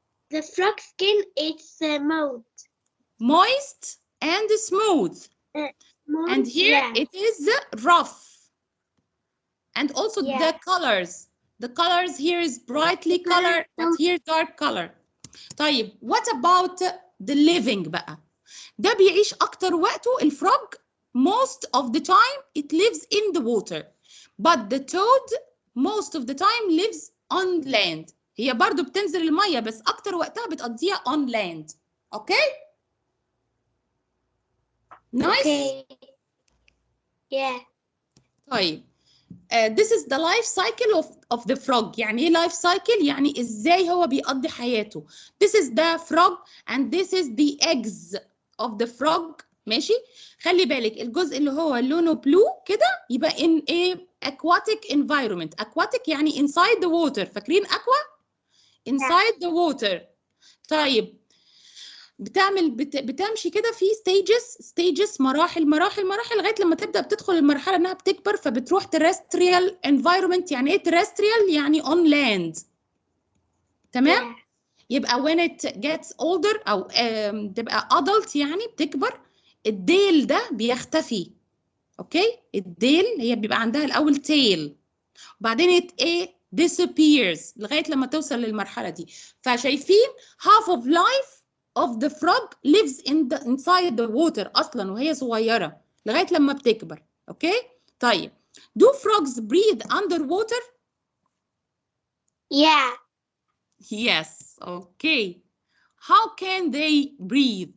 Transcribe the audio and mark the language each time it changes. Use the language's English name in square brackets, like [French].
[English] The frog skin, it's moist. moist and smooth. And here it is rough. And also the colors. The colors here is brightly color, but here dark color. [Arabic] طيب [English] what about the living [Arabic] بقى؟ ده بيعيش أكتر وقته الفروج. [English] Most of the time it lives in the water. But the toad most of the time lives on land. [Arabic] هي برضو بتنزل المية بس أكتر وقتها بتقضيها [English] on land. Okay? Nice? Okay. Yeah. [Arabic] طيب. [English] This is the life cycle of the frog. [Arabic] يعني ايه life cycle؟ يعني ازاي هو بيقضي حياته. [English] This is the frog and this is the eggs of the frog. [Arabic] ماشي؟ خلي بالك الجزء اللي هو لونه بلو كده يبقى [English] in a aquatic environment. Aquatic يعني inside the water. فاكرين aqua؟ inside the water. [Arabic] طيب بتمشي كده في stages مراحل لغايه لما تبدا بتدخل المرحله انها بتكبر فبتروح terrestrial environment. يعني ايه terrestrial؟ يعني [English] on land. [Arabic] تمام؟ يبقى [English] when it gets older [Arabic] او تبقى adult يعني بتكبر الديل ده بيختفي. اوكي؟ الديل هي بيبقى عندها الاول tail وبعدين disappears لغايه لما توصل للمرحله دي. [English] فشايفين half of life of the frog lives inside the water [Arabic] أصلا وهي صغيرة لغاية لما بتكبر. [English] Okay? طيب do frogs breathe underwater؟ Yeah. Yes. Okay. How can they breathe?